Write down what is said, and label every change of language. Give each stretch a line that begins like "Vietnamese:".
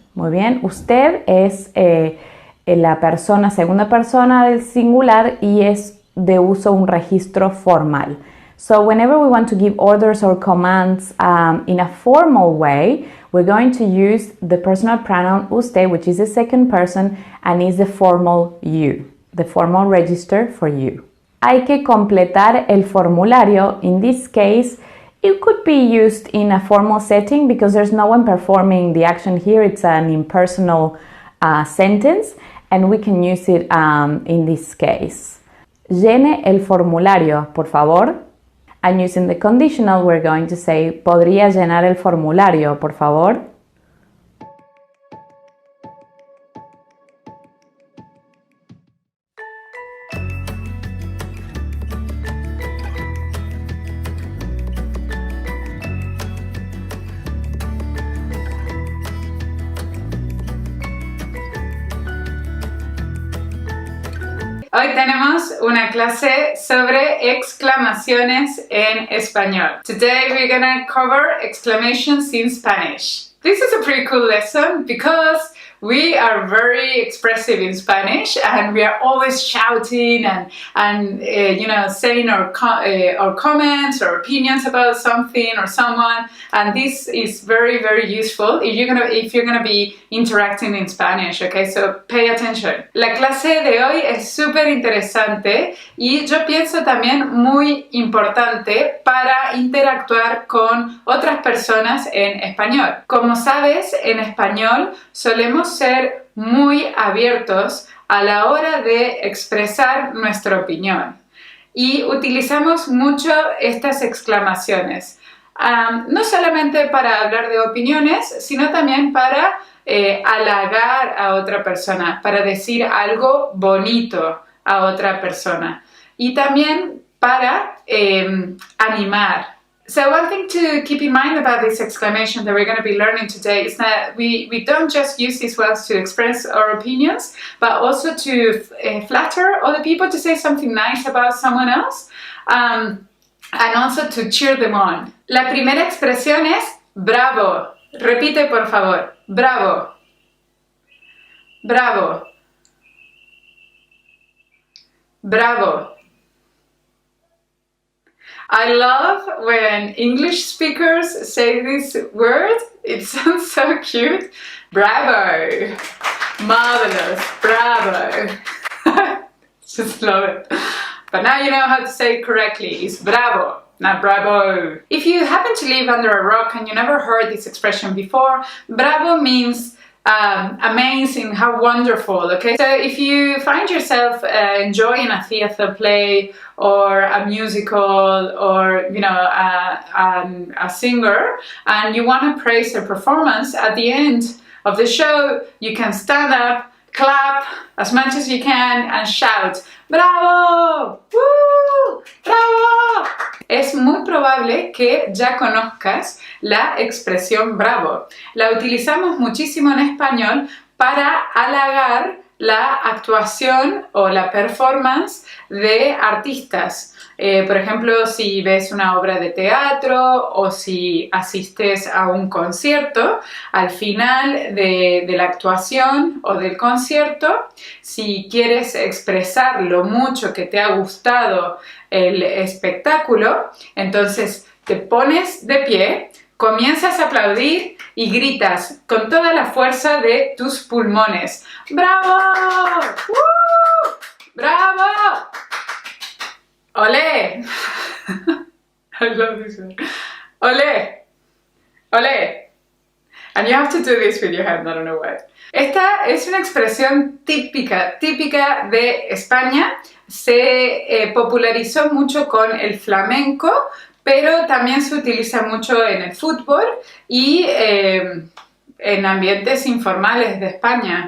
Spanish: Muy bien, usted es la persona, segunda persona del singular y es de uso un registro formal.
English: So whenever we want to give orders or commands in a formal way, we're going to use the personal pronoun usted, which is the second person and is the formal you, the formal register for you.
Spanish: Hay que completar el formulario.
English: In this case, it could be used in a formal setting because there's no one performing the action here. It's an impersonal sentence and we can use it in this case.
Spanish: Llene el formulario, por favor.
English: And using the conditional, we're going to say,
Spanish: ¿podría llenar el formulario, por favor? Hoy tenemos una clase sobre exclamaciones en español.
English: Today we're gonna cover exclamations in Spanish. This is a pretty cool lesson because we are very expressive in Spanish and we are always shouting and saying our comments or opinions about something or someone, and this is very, very useful if you're gonna be interacting in Spanish, okay? So pay attention.
Spanish: La clase de hoy es súper interesante y yo pienso también muy importante para interactuar con otras personas en español. Como sabes, en español solemos ser muy abiertos a la hora de expresar nuestra opinión y utilizamos mucho estas exclamaciones, no solamente para hablar de opiniones, sino también para halagar a otra persona, para decir algo bonito a otra persona y también para animar. So one thing to keep in mind about this exclamation that we're going to be learning today is that we don't just use these words to express our opinions, but also to flatter other people, to say something nice about someone else, and also to cheer them on. La primera expresión es bravo. Repite, por favor. Bravo. Bravo. Bravo.
English: I love when English speakers say this word. It sounds so cute. Bravo. Marvelous. Bravo. Just love it. But now you know how to say it correctly. It's bravo, not bravo. If you happen to live under a rock and you never heard this expression before, bravo means amazing, how wonderful, okay? So if you find yourself enjoying a theater play or a musical or, a singer and you want to praise their performance, at the end of the show, you can stand up, clap as much as you can and shout, ¡bravo! ¡Woo! ¡Bravo!
Spanish: Es muy probable que ya conozcas la expresión bravo. La utilizamos muchísimo en español para halagar la actuación o la performance de artistas. Por ejemplo, si ves una obra de teatro o si asistes a un concierto, al final de la actuación o del concierto, si quieres expresar lo mucho que te ha gustado el espectáculo, entonces Te pones de pie, comienzas a aplaudir y gritas con toda la fuerza de tus pulmones. ¡Bravo! ¡Woo! ¡Bravo! ¡Olé!
English: I love this one.
Spanish: ¡Olé! ¡Olé!
English: And you have to do this with your hand, I don't know why.
Spanish: Esta es una expresión típica de España. Se popularizó mucho con el flamenco, pero también se utiliza mucho en el fútbol y en ambientes informales de España.